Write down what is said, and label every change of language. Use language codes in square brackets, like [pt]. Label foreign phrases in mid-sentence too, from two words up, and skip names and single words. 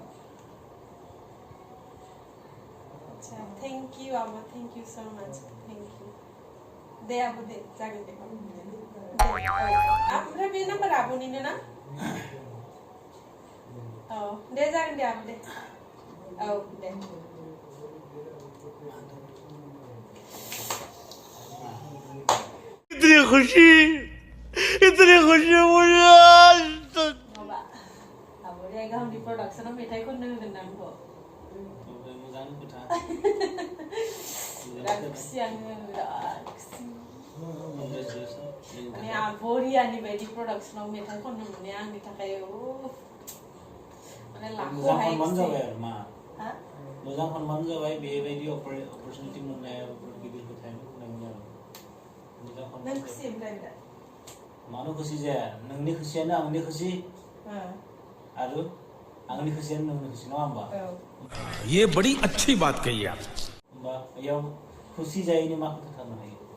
[brx] आच्छा [en] thank you [brx] आब' [en] thank you so much thank you [brx] दे आब' दे जागोन दे ओमफ्राय बे नाम्बारा आब'निनो ना औ दे जागोन दे आब' दे औ दे [hi] इतनी खुशी मुझे आज तक [brx] माबा आब'रिया गावनि प्रडाक्सनाव मेथाइ खननो होगोन ना आंखौ मोजां खोथा बिराद खुसि आङो बिराद खुसि माने आब'रियानि बायदि प्रडाक्सनाव मेथाइ खननो मोननाया आंनि थाखाय माने मोजां खनबानो जाबाय आरो मा मोजां खनबानो जाबाय बेबायदि अपरचुनिटि मोननाया गिदिर खोथायानो बुंनांगोन आरो मोजां खनबानो नों खुसि ओमफ्राय बिराद मानो खुसि जाया नोंनि खुसियानो आंनि खुसि आरो आंनि खुसियानो नोंनि खुसि नङा होमबा [hi] ये बड़ी अच्छी बात कही आप [brx] होमबा बेयाव खुसि जायैनि मा खोथा थानो हायो